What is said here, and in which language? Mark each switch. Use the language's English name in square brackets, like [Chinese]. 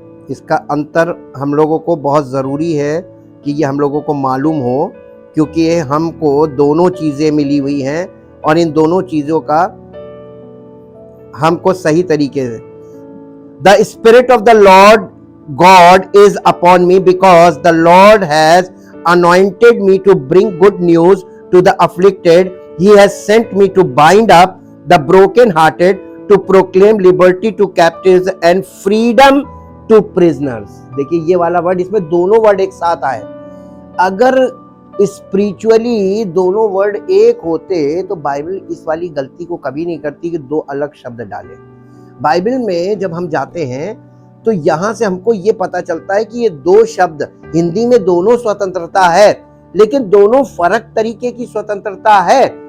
[Hindi] इसका अंतर हम लोगों को बहुत ज़रूरी है कि ये हम लोगों को मालूम हो, क्योंकि हमको दोनों चीज़ें मिली हुई हैं और इन दोनों चीज़ों का हमको सही तरीके से, [English] The spirit of the Lord God is upon me because the Lord has anointed me to bring good news to the afflicted. He has sent me to bind up the broken hearted, to proclaim liberty to captives and freedom to prisoners. [Hindi] देखिए ये वाला word, इसमें दोनों word एक साथ आए। अगर spiritually दोनों वर्ड एक होते तो बाइबल इस वाली गलती को कभी नहीं करती कि दो अलग शब्द डाले। बाइबल में जब हम जाते हैं तो यहां से हमको ये पता चलता है कि ये दो शब्द, हिंदी में दोनों स्वतंत्रता है, लेकिन दोनों फर्क तरीके की स्वतंत्रता है।